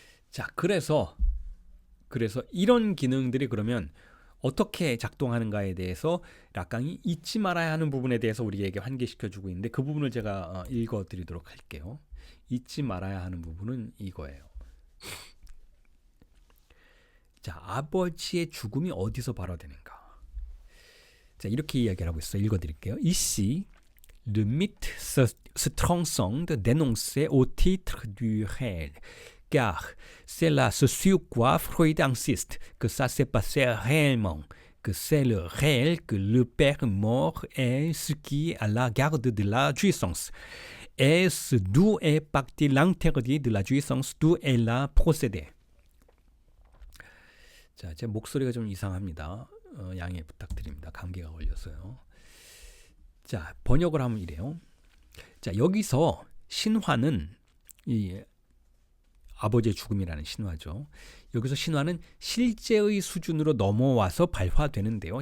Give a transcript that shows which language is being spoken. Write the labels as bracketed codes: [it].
[ko] 자, 그래서 이런 기능들이 그러면 어떻게 작동하는가에 대해서 락강이 잊지 말아야 하는 부분에 대해서 우리에게 환기시켜주고 있는데, 그 부분을 제가 읽어드리도록 할게요. 잊지 말아야 하는 부분은 이거예요. 자, 아버지의 죽음이 어디서 발화되는가? 자, 이렇게 이야기를 하고 있어요. 읽어드릴게요. [fr] Ici, le mythe se transcende d'énoncer au titre du réel, car c'est là ce sur quoi Freud insiste, que ça s'est passé réellement, que c'est le réel, que le père mort est ce qui est à la garde de la jouissance. Est-ce d'où est parti l'interdit de la jouissance, d'où elle a procédé? [ko] 자, 제 목소리가 좀 이상합니다. 양해 부탁드립니다. 감기가 걸려서요. 자, 번역을 하면 이래요. 자, 여기서 신화는 이 아버지의 죽음이라는 신화죠. 여기서 신화는 실제의 수준으로 넘어와서 발화되는데요.